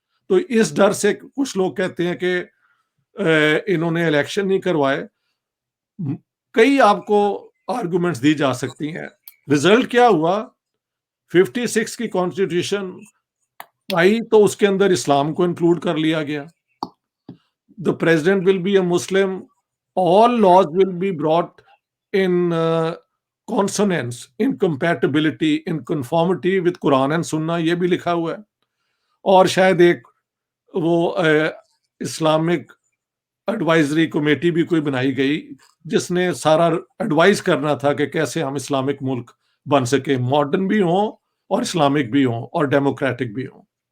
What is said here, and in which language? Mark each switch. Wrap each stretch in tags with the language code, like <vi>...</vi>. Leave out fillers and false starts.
<ur>تو اس ڈر سے کچھ لوگ کہتے ہیں کہ انہوں نے الیکشن نہیں کروائے. کئی آپ کو آرگومنٹس دی جا سکتی ہیں. رزلٹ کیا ہوا, 56 کی کانسٹیٹیوشن آئی تو اس کے اندر اسلام کو انکلوڈ کر لیا گیا.</ur> <en>The president will be a Muslim. All laws will be brought in consonance, in compatibility, in conformity with Quran and Sunnah.</en> <ur>یہ بھی لکھا ہوا ہے. اور شاید ایک وہ اسلامک ایڈوائزری کمیٹی بھی کوئی بنائی گئی جس نے سارا ایڈوائز کرنا تھا کہ کیسے ہم اسلامک ملک بن سکے, ماڈرن بھی ہوں اور اسلامک بھی ہوں اور ڈیموکریٹک بھی ہوں.</ur>